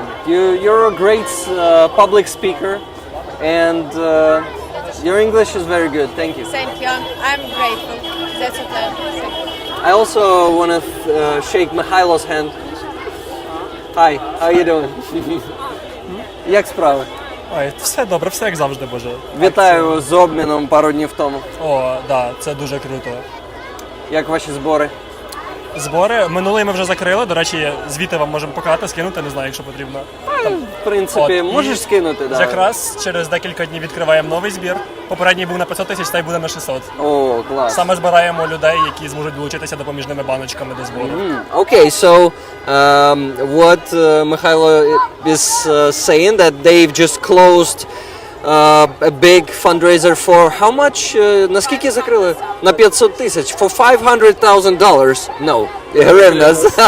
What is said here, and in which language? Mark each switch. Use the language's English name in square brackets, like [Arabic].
[English] You're a great public speaker, and your English is very good. Thank you. Thank you. I'm grateful. That's what I'm saying. I also want to shake Mihailo's hand. Hi, how you doing? [Ukrainian] Як справи? Ой, все добре, все як завжди, Боже. Вітаю з обміном пару днів тому. О, да, це дуже круто. Як ваші збори? Збори минулий ми вже закрили. До речі, звіти вам можемо показати, скинути, не знаю, якщо потрібно. В принципі, От, можеш і скинути, да. Якраз через декілька днів відкриваємо новий збір. Попередній був на 500 тисяч, цей буде на 600. О, клас. Саме збираємо людей, які зможуть долучитися допоміжними баночками до збору. [English] Okay, so what Mikhailo is saying that they've just closed a big fundraiser for how much? [Ukrainian] Наскільки закрили? На 500 тисяч. [English] For $500,000. No, hryvnias.